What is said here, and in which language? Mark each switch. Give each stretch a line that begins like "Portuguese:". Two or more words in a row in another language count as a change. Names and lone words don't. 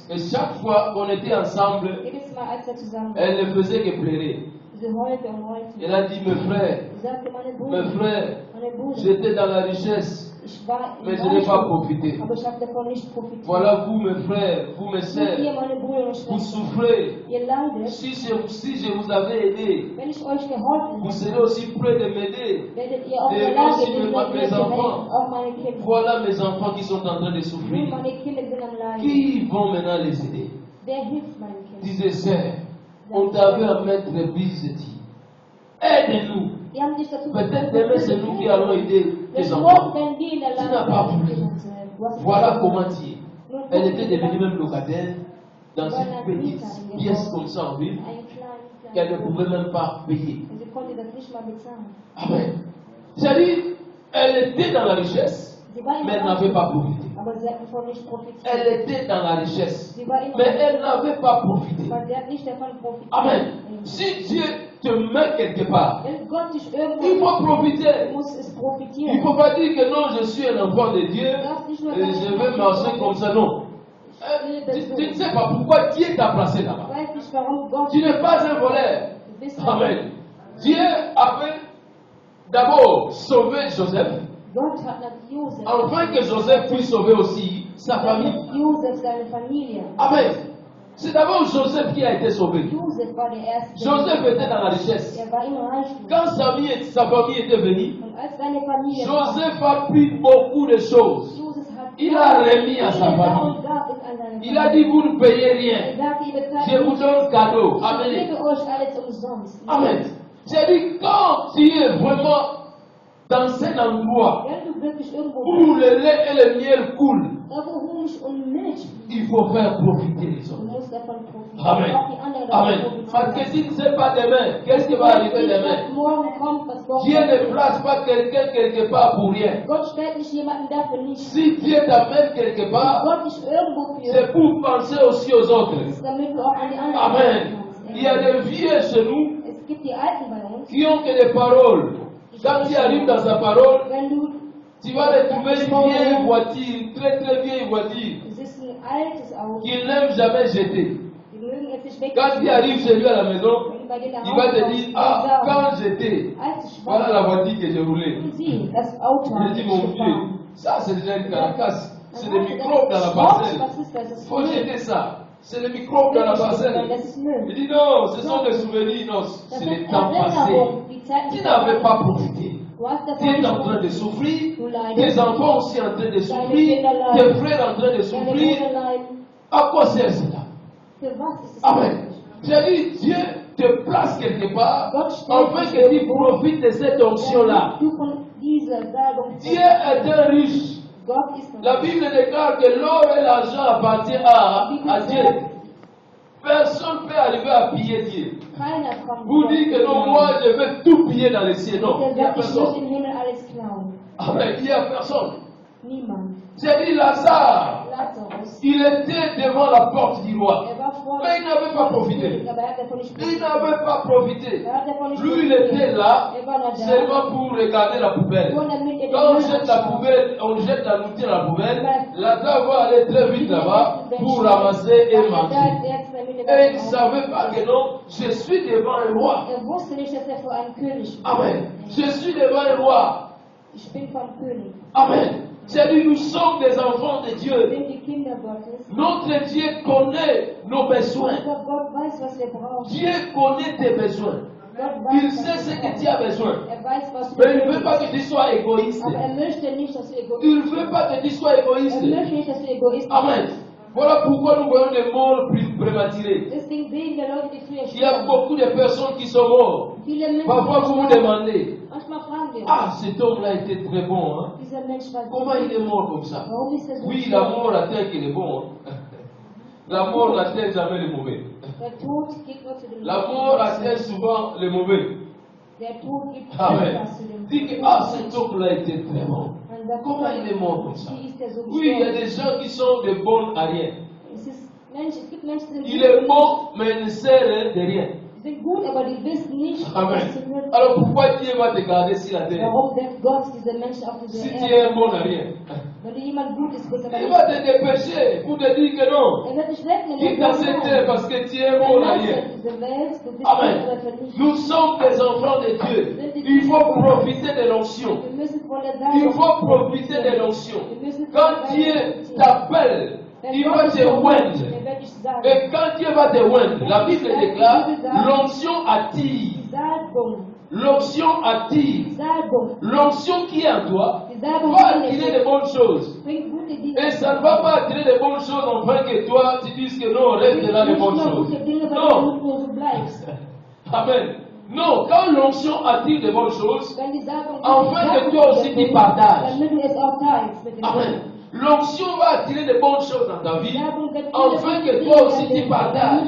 French: Et chaque fois qu'on était ensemble,
German: Jedes Mal, als wir zusammen waren,
French: elle ne faisait que pleurer.
German: sie heulte und heulte.
French: Elle a dit, mes frères,
German: Sie sagte, meine
French: mes
German: Brüder,
French: frères,
German: meine Brüder,
French: j'étais dans la richesse,
German: ich war im
French: mais je n'ai pas
German: Reichtum,
French: profité.
German: aber ich habe davon nicht profitiert.
French: Voilà vous, mes frères, vous, mes
German: Ihr,
French: sœurs,
German: meine Brüder und
French: vous
German: Schwestern,
French: souffrez.
German: ihr leidet.
French: Si je vous avais aidé,
German: Wenn ich euch geholfen
French: vous
German: habe,
French: serez aussi près de m'aider.
German: werdet ihr auch in
French: Et
German: der Lage,
French: aussi
German: mir
French: mes
German: zu helfen,
French: enfants.
German: auch meine Kinder.
French: Voilà mes enfants qui sont en train de
German: Nun,
French: souffrir.
German: meine Kinder sind am Leiden.
French: Qui vont maintenant les aider?
German: Wer hilft meinen Kindern?
French: Disait, sœur, on t'avait à mettre bisiti. Aide-nous.
German: Die haben dich dazu
French: Peut-être demain c'est nous qui allons aider tes
German: Bis
French: enfants.
German: morgen werden wir in der
French: Tu
German: Lage
French: n'as pas
German: sein,
French: voulu.
German: Kinder zu helfen. Du hast
French: Voilà
German: nicht
French: comment
German: gemacht.
French: tu es.
German: Nun,
French: Elle
German: guck
French: était
German: dir
French: devenue
German: das
French: même locataire dans une petite pièce comme ça en ville
German: Ein kleines,
French: qu'elle ne
German: kleines
French: pouvait même pas payer.
German: Und sie konnte das nicht mal bezahlen.
French: Amen. C'est-à-dire, elle était dans la richesse,
German: Sie war in
French: mais
German: der
French: elle n'avait
German: Reichtum,
French: pas profité.
German: aber sie hat davon nicht profitiert.
French: Elle était dans la richesse,
German: Sie war in
French: mais elle n'avait pas profité.
German: aber sie hat nicht davon profitiert.
French: Amen. Si Dieu te met quelque part,
German: Wenn Gott dich irgendwo
French: il faut profiter.
German: muss es
French: Il ne
German: profitieren.
French: faut pas dire que non, je suis un enfant de Dieu
German: Du darfst nicht nur
French: et je vais marcher comme ça. Non. Tu ne sais pas pourquoi Dieu t'a placé
German: Ich
French: là-bas.
German: weiß nicht, warum Gott
French: Tu n'es pas un voleur.
German: du bist.
French: Amen. Dieu avait d'abord sauvé Joseph,
German: Gott hat nach Josef,
French: afin que Joseph puisse sauver aussi sa famille.
German: damit Josef seine Familie.
French: Amen. C'est d'abord Joseph qui a été sauvé.
German: Josef war der Erste.
French: Joseph était dans la richesse.
German: War im Reichtum.
French: Quand sa famille était venue,
German: Und als seine Familie
French: Joseph a pris beaucoup de choses.
German: Josef hat
French: Il a remis à sa famille.
German: und gab es an seine
French: Il a dit, vous ne payez rien.
German: sagte, ihr bezahlt
French: Je vous donne cadeau.
German: Ich
French: Amen.
German: gebe euch alles umsonst.
French: Amen. J'ai dit, quand tu es vraiment dans un endroit
German: Wenn du wirklich irgendwo
French: où le lait et le miel coulent,
German: da wo Honig und Milch fließen,
French: il faut faire profiter les
German: du
French: autres.
German: musst davon profitieren.
French: Amen.
German: Auch die anderen davon
French: Amen.
German: profitieren.
French: Parce que tu ne sais pas demain, qu'est-ce qui va arriver demain?
German: Morgen kommt, was morgen
French: Dieu ne
German: kommt.
French: place pas quelqu'un quelque part pour rien.
German: Gott stellt nicht jemanden dafür nicht.
French: Si Dieu t'amène quelque part,
German: Gott dich irgendwo führt,
French: c'est pour penser aussi aux autres.
German: damit du auch an die anderen
French: Amen.
German: denken kannst.
French: Il y a des vieux chez nous
German: Es gibt die Alten bei uns.
French: qui ont que des paroles. Quand tu arrives dans sa parole,
German: Wenn du,
French: tu vas retrouver une vieille voiture, une très très vieille voiture,
German: es ist ein altes Auto,
French: qu'il n'aime jamais jeter.
German: die mögen es nicht
French: Quand tu
German: wegnehmen.
French: arrives chez lui à la maison,
German: Wenn du bei dir nach
French: il va
German: Hause
French: te
German: kommst,
French: dire,
German: die ah, sagen,
French: quand j'étais,
German: als ich
French: voilà la
German: war,
French: voiture que j'ai roulée.
German: sie, das Auto
French: Je
German: habe
French: dis,
German: ich
French: mon Dieu,
German: gefahren.
French: ça c'est déjà une caracasse. C'est
German: Dann
French: des
German: sagte er,
French: microbes dans la
German: Schrott,
French: parcelle.
German: was ist das? Das
French: Il
German: ist
French: faut
German: Müll.
French: jeter ça. C'est les microbes dans la
German: Das
French: parcelle.
German: ist Müll.
French: Il dit non, ce sont des souvenirs, non,
German: Das
French: c'est
German: sind
French: les temps passés.
German: Erinnerungen, die Zeiten,
French: Tu
German: die
French: n'avais pas
German: vergangen
French: profité.
German: sind. Du hast
French: Tu
German: davon es nicht
French: en train de
German: profitiert.
French: souffrir,
German: Du leidest.
French: tes enfants aussi en train de souffrir, tes frères en train de
German: Deine
French: souffrir.
German: Brüder leiden.
French: À quoi sert cela?
German: Für was ist es
French: Amen.
German: nötig?
French: J'ai dit, Dieu te place quelque part
German: Gott stellt
French: afin
German: dich
French: que tu
German: irgendwo,
French: profites de cette onction-là.
German: damit du von dieser Salbung
French: Dieu est un riche.
German: Gott ist ein
French: La Bible déclare que l'or et l'argent appartiennent à Dieu. Personne ne peut arriver à piller Dieu.
German: Keiner kommt.
French: Vous dites que non, moi je vais tout piller dans les cieux. Non,
German: Der
French: il n'y a
German: sagt, ich will
French: personne.
German: im Himmel alles klauen.
French: Amen, il n'y a personne.
German: Niemand.
French: J'ai dit Lazare,
German: Lazarus.
French: il était devant la porte du roi.
German: War vor
French: Mais il n'avait pas profité.
German: aber er hat davon nicht
French: Il
German: profitiert.
French: n'avait pas profité.
German: Er hat davon nicht
French: Lui, il était là
German: Er war da.
French: seulement pour regarder la poubelle.
German: Nur damit er
French: Quand on
German: den
French: jette
German: Müll
French: la
German: anschaut.
French: poubelle, on jette la nourriture à la poubelle, Lazare va aller très vite là-bas pour ramasser et
German: Er
French: manger.
German: sagt, er hat damit
French: Et il ne savait pas que non, je suis devant un roi.
German: Er wusste nicht, dass er vor einem König war.
French: Amen. Je suis devant un roi.
German: Ich bin vom König.
French: Amen. J'ai dit, nous sommes des enfants de
German: Wir
French: Dieu.
German: sind die Kinder Gottes.
French: Notre Dieu connaît nos besoins.
German: Unser Gott weiß, was wir brauchen.
French: Dieu connaît tes besoins.
German: Gott
French: Il
German: weiß,
French: sait
German: was
French: ce
German: wir
French: que
German: brauchen.
French: tu as besoin.
German: Er weiß, was
French: Mais il ne
German: wir
French: veut pas que tu sois égoïste.
German: Aber er möchte nicht, dass du egoist
French: Il ne veut pas que tu sois
German: Er
French: égoïste.
German: möchte nicht, dass du Egoist
French: Amen. Voilà pourquoi nous voyons des morts prématurés.
German: Deswegen sehen wir Leute, die früher
French: Il y a
German: sterben.
French: beaucoup de personnes qui sont mortes.
German: Viele Menschen,
French: Parfois, vous vous demandez,
German: manchmal fragen wir uns,
French: ah, cet homme-là était très bon. Hein?
German: dieser Mensch war
French: Comment il est mort comme ça?
German: Warum ist er so
French: Oui,
German: schwach?
French: la mort attelle qu'il est bon. Hein? La mort n'attelle jamais le mauvais.
German: Der Tod geht nur zu dem
French: La mort attelle souvent le mauvais.
German: Der Tod gibt
French: Amen.
German: etwas zu dem
French: Dit que, ah, cet homme-là était très bon.
German: Man sagt,
French: Comment il est mort comme ça?
German: wie ist er so
French: Oui, il y a
German: gestorben?
French: des gens qui sont de bons à rien.
German: Es gibt Menschen, die
French: Il
German: sind
French: est
German: gut,
French: bon, mais il ne sert de rien.
German: die sind gut, aber die wissen nicht,
French: Amen.
German: was sie mögen.
French: Alors pourquoi Dieu va te garder sur la terre?
German: Warum setzt Gott diese Menschen auf diese
French: Si tu es un
German: Erde?
French: bon à rien.
German: Wenn du jemand Gutes bist, aber
French: Il
German: nicht,
French: va te dépêcher pour te dire que non.
German: er wird dich wegnehmen.
French: Quitte dans cette terre parce que tu es un bon à rien.
German: Verlasse diese Welt, du bist
French: Amen.
German: aber vernichtet.
French: Nous sommes des enfants de Dieu. Il faut profiter de l'onction.
German: Wir müssen von der
French: Il
German: Salbung
French: faut profiter de l'onction.
German: Wir müssen von
French: Quand
German: der
French: Dieu
German: Salbung profitieren.
French: t'appelle,
German: Wenn
French: il
German: Gott
French: va
German: dich
French: te
German: beruft,
French: oindre.
German: er wird dich sagen.
French: Et quand Dieu va te oindre, la Bible déclare, l'onction attire.
German: Die Salbung,
French: L'onction attire.
German: die Salbung,
French: L'onction qui est en toi
German: die Salbung
French: va
German: in
French: attirer
German: dir
French: de bonnes choses.
German: bringt gute Dinge.
French: Et ça ne va pas attirer de bonnes choses afin que toi tu dises que non, reste là les
German: Nicht
French: bonnes
German: nur
French: choses.
German: gute Dinge, weil
French: Non.
German: du nur so bleibst.
French: Amen. Non, quand l'onction attire de bonnes choses,
German: Wenn die Salbung
French: afin que toi aussi tu partages.
German: damit du es auch teilst mit den
French: Amen.
German: anderen.
French: L'onction va attirer de bonnes choses dans ta
German: Die
French: vie,
German: Salbung wird
French: afin
German: viele
French: que
German: gute
French: toi
German: Dinge
French: aussi tu
German: erleben,
French: partages.